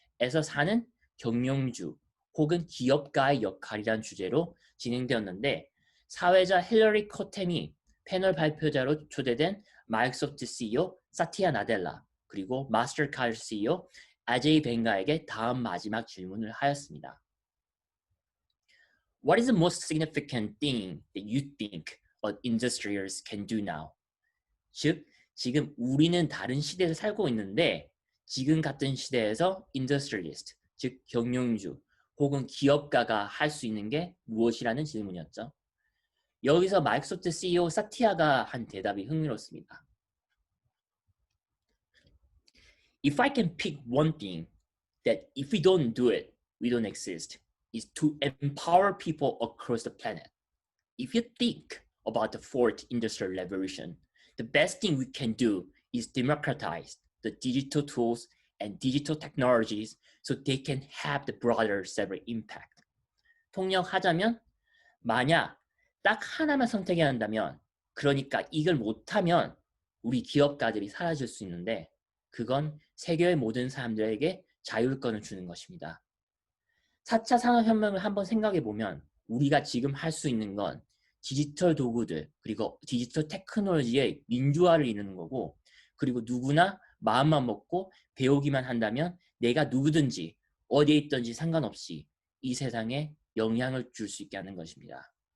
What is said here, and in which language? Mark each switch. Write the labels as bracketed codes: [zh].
[ko] 에서 사는 경영주 혹은 기업가의 역할이란 주제로 진행되었는데 사회자 힐러리 코템이 패널 발표자로 초대된 마이크로소프트 CEO 사티아 나델라 그리고 마스터카드 CEO 아제이 벵가에게 다음 마지막 질문을 하였습니다. [en] What is the most significant thing that you think industrials can do now? [ko] 즉, 지금 우리는 다른 시대를 살고 있는데 지금 같은 시대에서 industrialist, 즉 경영주 혹은 기업가가 할 수 있는 게 무엇이라는 질문이었죠. 여기서 마이크로소프트 CEO 사티아가 한 대답이 흥미롭습니다. [en] If I can pick one thing that if we don't do it, we don't exist, is to empower people across the planet. If you think about the fourth industrial revolution, the best thing we can do is democratize the digital tools and digital technologies so they can have the broader several impact. [ko] 통역하자면 만약 딱 하나만 선택해야 한다면 그러니까 이걸 못하면 우리 기업가들이 사라질 수 있는데 그건 세계의 모든 사람들에게 자율권을 주는 것입니다. 4차 산업혁명을 한번 생각해보면 우리가 지금 할 수 있는 건 디지털 도구들 그리고 디지털 테크놀로지의 민주화를 이루는 거고 그리고 누구나 마음만 먹고 배우기만 한다면 내가 누구든지 어디에 있든지 상관없이 이 세상에 영향을 줄 수 있게 하는 것입니다.